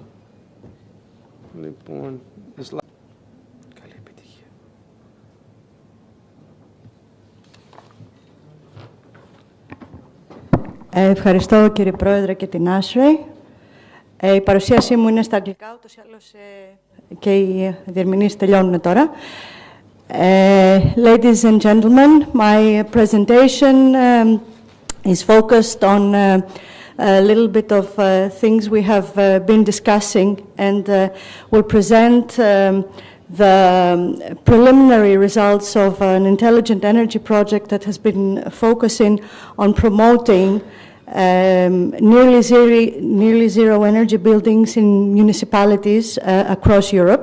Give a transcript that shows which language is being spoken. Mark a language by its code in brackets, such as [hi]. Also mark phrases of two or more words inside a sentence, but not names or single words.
[el] Λοιπόν, καλή επιτυχία. Ευχαριστώ κύριε Πρόεδρε και την Άσρη. Η παρουσίασή μου είναι στα αγγλικά, ούτως ή άλλως και οι διερμηνείς τελειώνουν τώρα. [en] Ladies and gentlemen, my presentation is focused on a little bit of things we have been discussing, and will present the preliminary results of an intelligent energy project that has been focusing on promoting nearly zero energy buildings in municipalities across Europe.